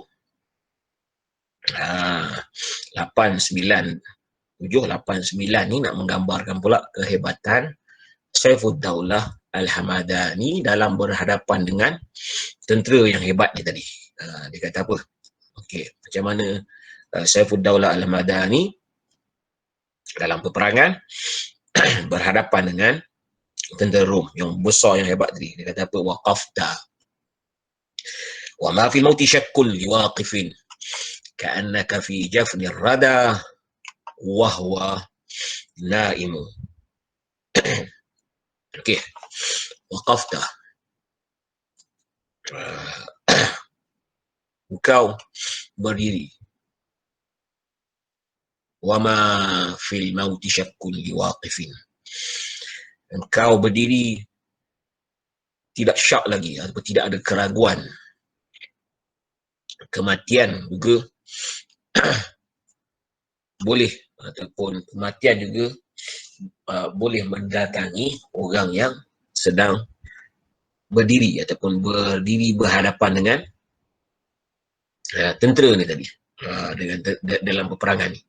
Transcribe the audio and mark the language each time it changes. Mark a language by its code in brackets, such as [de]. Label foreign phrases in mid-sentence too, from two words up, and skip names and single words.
[ms] 8, 9, 7, 8, 9 ni nak menggambarkan pula kehebatan Saifuddaulah Al-Hamadani dalam berhadapan dengan tentera yang hebat ni tadi. Dia kata apa? Okey, macam mana Saifuddaulah Al-Hamadani dalam peperangan berhadapan dengan tentera Rom yang besar, yang hebat tadi. Dia kata apa? [ar] وقفتَ وما في الموتِ شكٌّ لواقفٍ كأنك في جفنِ الردى وهو نائمُ. [ms] Okey. Waqafta, engkau berdiri. [ar] وما في الموت شك لواقف, [ms] engkau berdiri tidak syak lagi, ataupun tidak ada keraguan. Kematian juga boleh, ataupun kematian juga boleh mendatangi orang yang sedang berdiri ataupun berdiri berhadapan dengan tentera ni tadi, dalam peperangan ni.